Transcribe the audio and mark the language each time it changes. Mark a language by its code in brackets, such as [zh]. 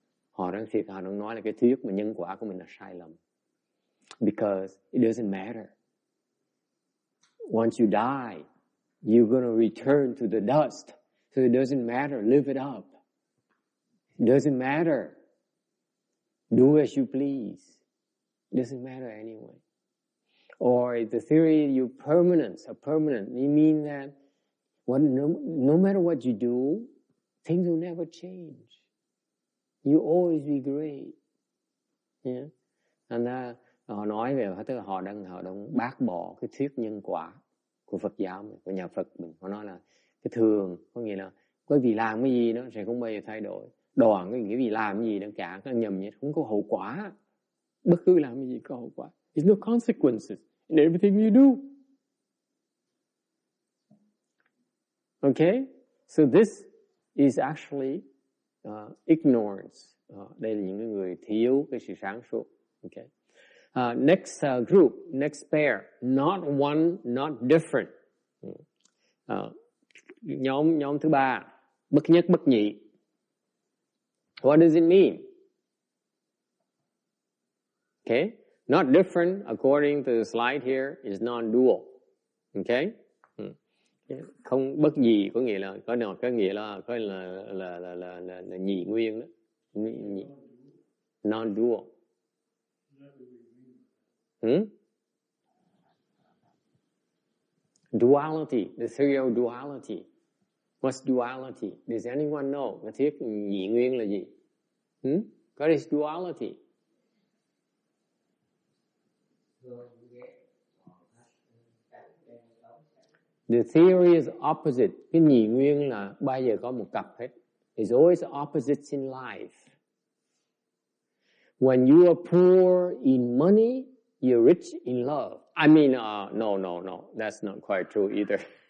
[vi] Họ đang nói là cái thuyết mà nhân quả của mình là sai lầm. [en] Because it doesn't matter. Once you die, you're going to return to the dust. So it doesn't matter. Live it up. It doesn't matter. Do as you please. It doesn't matter anyway. Or the theory you permanent, you mean that no matter what you do, things will never change. You always be great. Yeah. [vi] Thành ra họ nói về tức là họ đang bác bỏ cái thuyết nhân quả của Phật giáo mình, của nhà Phật mình. Họ nói là cái thường có nghĩa là bởi vì làm cái gì nó sẽ không bao giờ thay đổi. Đoạn cái vì làm cái gì nó cả cái nhầm nhỉ, không có hậu quả. Bất cứ làm cái gì có hậu quả. [en] There's no consequences in everything you do. Okay? So this is actually ignorance. [vi] Đây là những người thiếu cái sự sáng suốt. [en] Okay. Next group, next pair, not one, not different. [vi] Nhóm thứ ba, bất nhất bất nhị. [en] What does it mean? Okay, not different according to the slide here is non-dual. [vi] Okay, không bất nhị có nghĩa là có nghĩa là nhị nguyên đó, non-dual. [en] Duality, the theory of duality. What's duality? Does anyone know? [vi] Cái thuyết nhị nguyên là gì? [en] What is duality? The theory is opposite. [vi] Cái nhị nguyên là bao giờ có một cặp hết. [en] There's always opposites in life. When you are poor in money, you're rich in love. I mean, no. That's not quite true either.